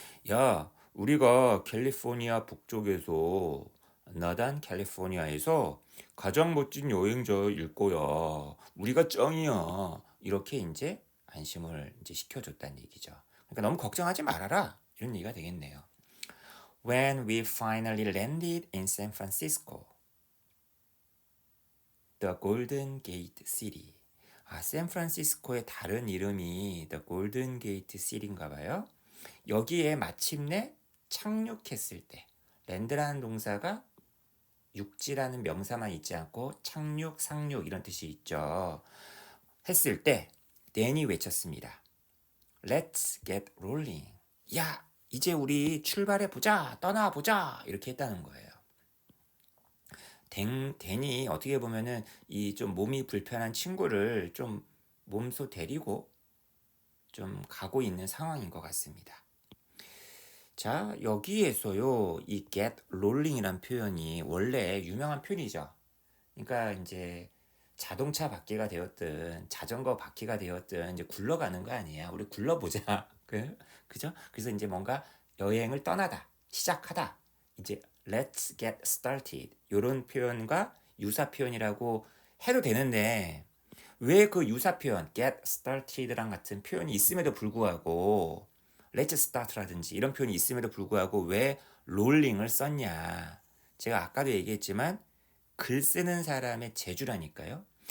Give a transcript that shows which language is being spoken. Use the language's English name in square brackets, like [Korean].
[Korean] 야, 우리가 캘리포니아 북쪽에서 나단 캘리포니아에서 가장 멋진 여행자일 거야. 우리가 짱이야. 이렇게 이제 안심을 이제 시켜줬다는 얘기죠. 그러니까 너무 걱정하지 말아라. 이런 얘기가 되겠네요. [English] When we finally landed in San Francisco, the Golden Gate City. [Korean] 샌프란시스코의 다른 이름이 [English] The Golden Gate City [Korean] 인가 봐요. 여기에 마침내 착륙했을 때, 랜드라는 동사가 육지라는 명사만 있지 않고 착륙, 상륙 이런 뜻이 있죠. 했을 때 댄이 외쳤습니다. [English] Let's get rolling. [Korean] 야, 이제 우리 출발해보자, 떠나보자 이렇게 했다는 거예요. 댄이 어떻게 보면은 이 좀 몸이 불편한 친구를 좀 몸소 데리고 좀 가고 있는 상황인 것 같습니다. 자, 여기에서요, 이 [English] get rolling [Korean] 이란 표현이 원래 유명한 표현이죠. 그러니까 이제 자동차 바퀴가 되었든 자전거 바퀴가 되었든 이제 굴러가는 거 아니에요. 우리 굴러보자. 그죠? 그래서 이제 뭔가 여행을 떠나다, 시작하다. [English] 이제 let's get started. [Korean] 이런 표현과 유사 표현이라고 해도 되는데 왜 그 유사 표현 [English] get started [Korean] 랑 같은 표현이 있음에도 불구하고 [English] let's start [Korean] 라든지 이런 표현이 있음에도 불구하고 왜 rolling을 썼냐. 제가 아까도 얘기했지만 글 쓰는 사람의 재주라니까요.